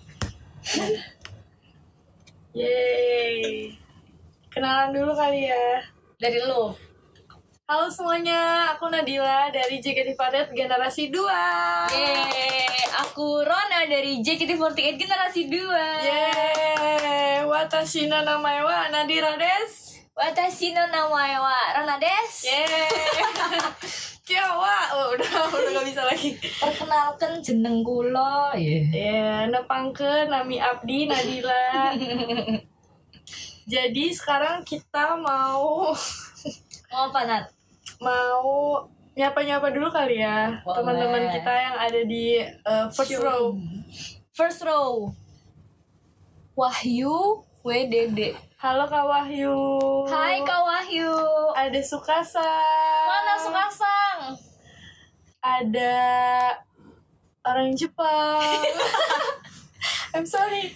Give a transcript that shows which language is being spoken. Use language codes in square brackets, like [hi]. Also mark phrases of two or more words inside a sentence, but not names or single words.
[id] Yeay. Kenalan dulu kali ya. Dari lo. Halo semuanya, aku Nadila dari JKT48 Generasi 2. Yeay, aku Rona dari JKT48 Generasi 2. Yeay, [ja] 私の名前はナディラです. 私の名前はロナです. Yeay. [id] Kyawa, udah gak bisa lagi. [jv] Perkenalkan jeneng kula. [su] Ya, nepangkeun nami abdi Nadila. [id] Jadi sekarang kita mau Apa, Nat? mau nyapa-nyapa dulu kali ya. Boleh. Teman-teman kita yang ada di [en] first row. First row. [id] Wahyu WDD. Halo Kak Wahyu. Hai Kak Wahyu. Ada Sukasa. Mana Sukasang? Ada orang Jepang. [en] I'm sorry.